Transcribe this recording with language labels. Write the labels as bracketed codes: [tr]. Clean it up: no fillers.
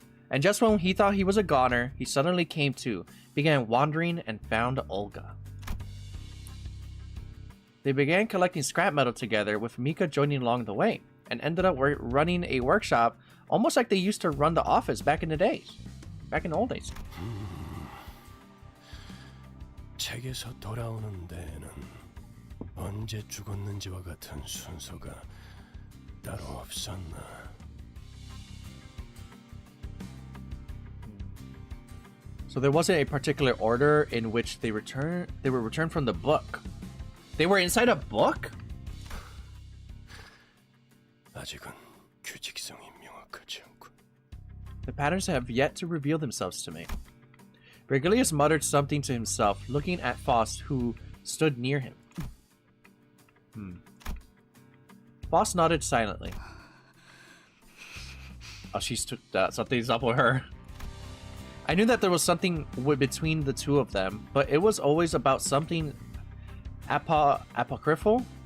[en] And just when he thought he was a goner, he suddenly came to, began wandering, and found Olga. They began collecting scrap metal together, with Mika joining along the way, and ended up running a workshop almost like they used to run the office back in the days. Back in the old days. [ko] 책에서 돌아오는 데에는 언제 죽었는지와 같은 순서가 따로 없었나. [en] So there wasn't a particular order in which they were returned from the book. They were inside a book? [ko] 아직은 규칙성이 명확하지 않고. [en] The patterns have yet to reveal themselves to me. Virgilius muttered something to himself, looking at Faust, who stood near him. Boss nodded silently. Oh, she's something's up with her. I knew that there was something between the two of them, but it was always about something apocryphal?